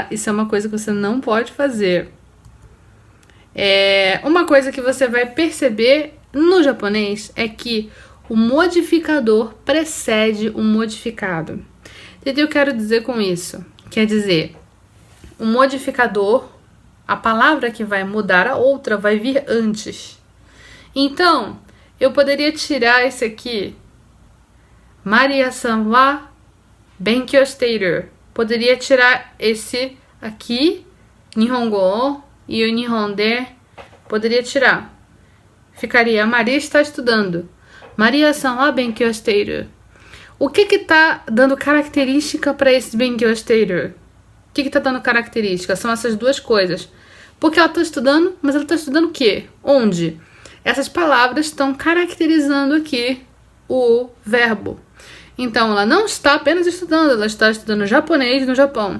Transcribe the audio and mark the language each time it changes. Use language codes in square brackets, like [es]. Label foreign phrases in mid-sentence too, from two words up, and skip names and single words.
[pt] Isso é uma coisa que você não pode fazer. Uma coisa que você vai perceber no japonês é que o modificador precede o modificado. O que eu quero dizer com isso? Quer dizer, o modificador, a palavra que vai mudar a outra, vai vir antes. Então, eu poderia tirar esse aqui. [ja] マリアさんは勉強している. [pt] Poderia tirar esse aqui, [ja] 日本語を, [pt] e o [ja] 日本で. [pt] Poderia tirar. Ficaria, Maria está estudando. [ja] マリアさんは勉強している. [pt] O que está dando característica para esse [ja] 勉強している? [pt] O que está dando característica? São essas duas coisas. Porque ela está estudando, mas ela está estudando o quê? Onde? Essas palavras estão caracterizando aqui o verbo. Então, ela não está apenas estudando, ela está estudando japonês no Japão.